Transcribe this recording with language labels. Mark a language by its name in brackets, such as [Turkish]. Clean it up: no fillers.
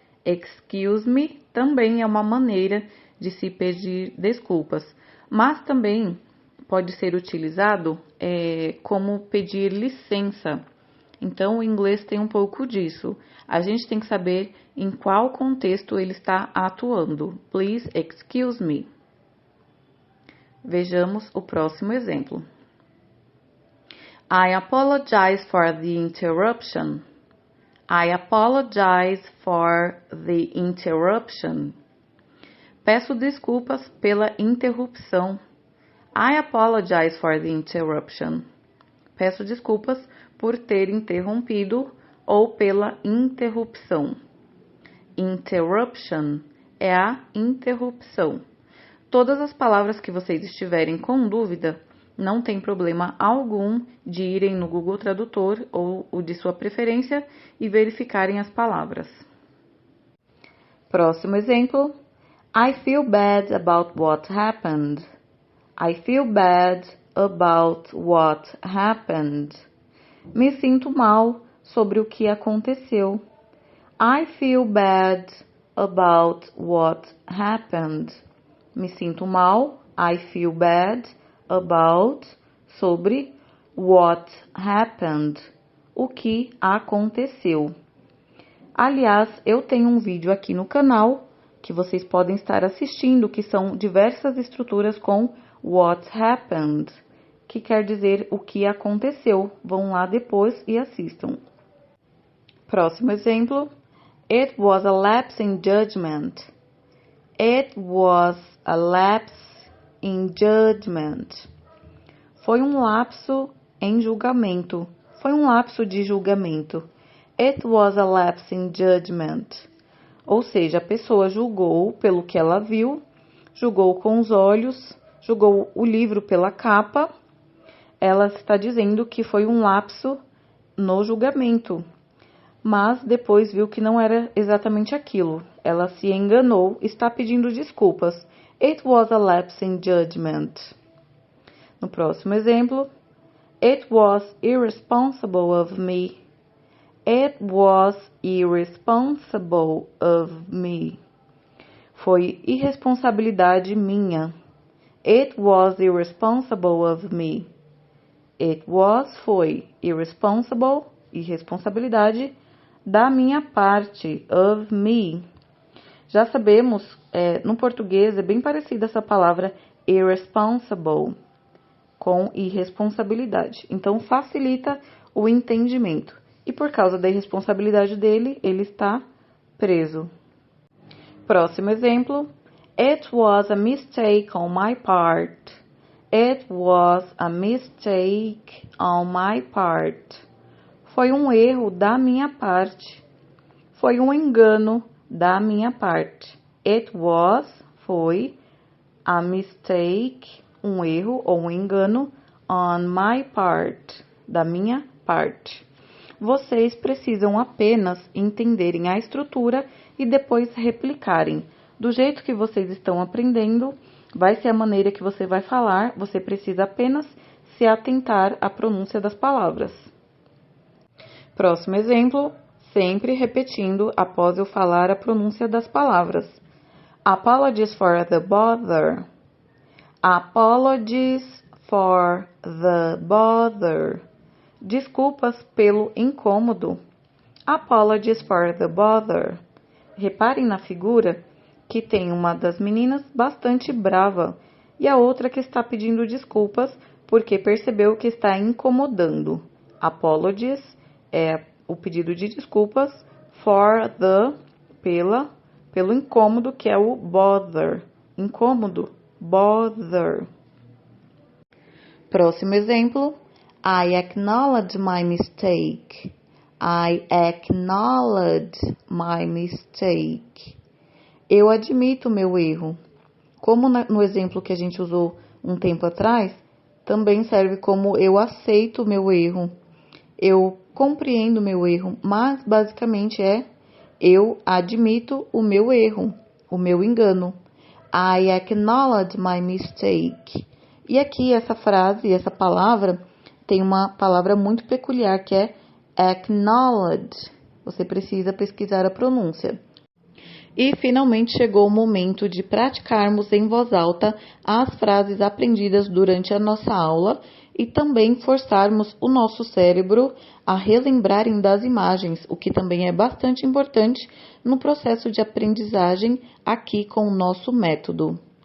[English] Excuse me [Portuguese] também é uma maneira de se pedir desculpas, mas também pode ser utilizado como pedir licença. Então, o inglês tem um pouco disso. A gente tem que saber em qual contexto ele está atuando. [English] Please excuse me. [Portuguese] Vejamos o próximo exemplo. [English] I apologize for the interruption. I apologize for the interruption. [Portuguese] Peço desculpas pela interrupção. [English] I apologize for the interruption. [Portuguese] Peço desculpas por ter interrompido ou pela interrupção. Interruption é a interrupção. Todas as palavras que vocês estiverem com dúvida, não tem problema algum de irem no Google Tradutor ou o de sua preferência e verificarem as palavras. Próximo exemplo. [English] I feel bad about what happened. I feel bad about what happened. [Portuguese] Me sinto mal sobre o que aconteceu. [English] I feel bad about what happened. [Portuguese] Me sinto mal. [English] I feel bad about, [Portuguese] sobre, [English] what happened, [Portuguese] o que aconteceu. Aliás, eu tenho um vídeo aqui no canal que vocês podem estar assistindo, que são diversas estruturas com [English] what happened, [Portuguese] que quer dizer o que aconteceu. Vão lá depois e assistam. Próximo exemplo. [English] It was a lapse in judgment. It was a lapse in judgment. [Portuguese] Foi um lapso em julgamento. Foi um lapso de julgamento. [English] It was a lapse in judgment. [Portuguese] Ou seja, a pessoa julgou pelo que ela viu, julgou com os olhos, julgou o livro pela capa. Ela está dizendo que foi um lapso no julgamento, mas depois viu que não era exatamente aquilo. Ela se enganou, está pedindo desculpas. [English] It was a lapse in judgment. [Portuguese] No próximo exemplo. [English] It was irresponsible of me. It was irresponsible of me. [Portuguese] Foi irresponsabilidade minha. [English] It was irresponsible of me. It was, [Portuguese] foi, [English] irresponsible, [Portuguese] irresponsabilidade da minha parte, [English] of me. [Portuguese] Já sabemos, no português é bem parecida essa palavra irresponsible com irresponsabilidade. Então, facilita o entendimento. E por causa da irresponsabilidade dele, ele está preso. Próximo exemplo. [English] It was a mistake on my part. It was a mistake on my part. [Portuguese] Foi um erro da minha parte. Foi um engano da minha parte. [English] It was, [Portuguese] foi, [English] a mistake, [Portuguese] um erro ou um engano, [English] on my part, [Portuguese] da minha parte. Vocês precisam apenas entenderem a estrutura e depois replicarem. Do jeito que vocês estão aprendendo, vai ser a maneira que você vai falar, você precisa apenas se atentar à pronúncia das palavras. Próximo exemplo, sempre repetindo após eu falar a pronúncia das palavras. [English] Apologies for the bother. Apologies for the bother. [Portuguese] Desculpas pelo incômodo. [English] Apologies for the bother. [Portuguese] Reparem na figura que tem uma das meninas bastante brava e a outra que está pedindo desculpas porque percebeu que está incomodando. Apologies é o pedido de desculpas, [English] for the, [Portuguese] pelo incômodo, que é o bother. Incômodo, bother. Próximo exemplo. [English] I acknowledge my mistake. I acknowledge my mistake. [Portuguese] Eu admito meu erro. Como no exemplo que a gente usou um tempo atrás, também serve como eu aceito meu erro. Eu compreendo meu erro, mas basicamente é eu admito o meu erro, o meu engano. [English] I acknowledge my mistake. [Portuguese] E aqui essa frase, essa palavra, tem uma palavra muito peculiar que é acknowledge. Você precisa pesquisar a pronúncia. E finalmente chegou o momento de praticarmos em voz alta as frases aprendidas durante a nossa aula e também forçarmos o nosso cérebro a relembrarem das imagens, o que também é bastante importante no processo de aprendizagem aqui com o nosso método.